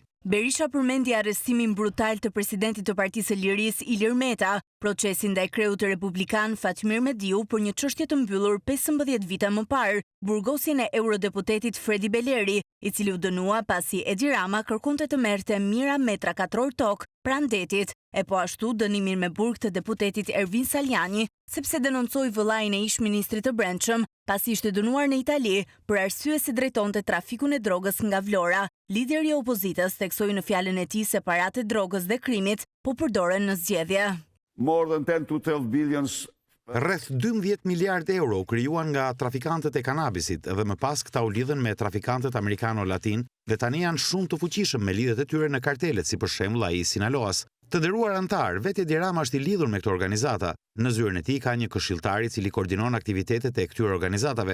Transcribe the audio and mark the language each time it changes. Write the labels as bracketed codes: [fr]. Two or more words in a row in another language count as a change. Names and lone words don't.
[sq] Berisha përmendi arrestimin brutal të presidentit të Partisë së Lirisë Ilir Meta, procesin ndaj kreut të republikan Fatmir Mediu për një çështje të mbyllur 15 vite më parë, burgosjen e eurodeputetit Fredi Beleri, i cili u dënua pasi Edi Rama kërkonte të merrte mijëra metra katror tokë pranë detit, e po ashtu dënimin me burg të deputetit Ervin Saljani, sepse denoncoi vëllain e ish-ministrit të Brendshëm, pasi ishte dënuar në Itali për arsye se drejtonte trafikun e drogës nga Vlora. Lideri i opozitës theksoi në fjalën e tij se paratë e drogës dhe krimit po përdoren në zgjedhje. [en] More than 10 to 12 billions. [sq] Rreth 12 miliardë euro u krijuan nga trafikantët e kanabisit dhe më pas këta u lidhen me trafikantët amerikano-latin dhe tani janë shumë të fuqishëm me lidhjet e tyre në kartelet, si për shembull ai i Sinaloas. Të nderuar antar, vetë Edi Rama është i lidhur me këto organizata. Në zyrën e tij ka një këshilltar i cili koordinon aktivitetet e këtyre organizatave.